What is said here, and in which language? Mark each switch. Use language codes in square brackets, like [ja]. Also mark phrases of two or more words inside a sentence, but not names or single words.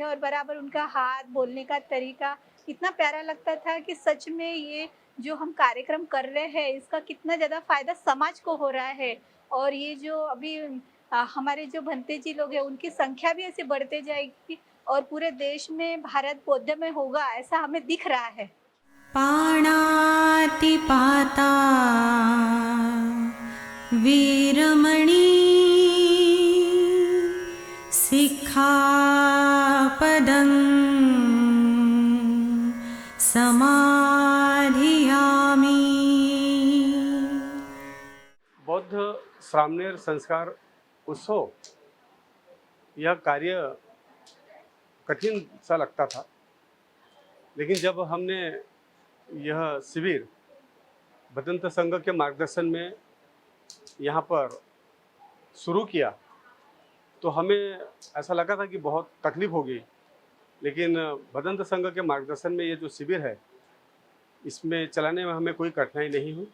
[hi] और बराबर उनका हाथ बोलने का तरीका इतना प्यारा लगता था कि सच में ये जो हम कार्यक्रम कर रहे हैं इसका कितना ज़्यादा फायदा समाज को हो रहा है। और ये जो अभी हमारे जो भंते जी लोग हैं उनकी संख्या भी ऐसे बढ़ते जाएगी और पूरे देश में भारत बौद्ध में होगा, ऐसा हमें दिख रहा है। [pi] पाणातिपाता वीरमणि सिक्खापदं समाधियामि। [hi] बौद्ध श्रामणेर संस्कार उत्सव यह कार्य कठिन सा लगता था, लेकिन जब हमने यह शिविर भदंत संघ के मार्गदर्शन में यहाँ पर शुरू किया तो हमें ऐसा लगा था कि बहुत तकलीफ होगी, लेकिन भदंत संघ के मार्गदर्शन में ये जो शिविर है इसमें चलाने में हमें कोई कठिनाई नहीं हुई।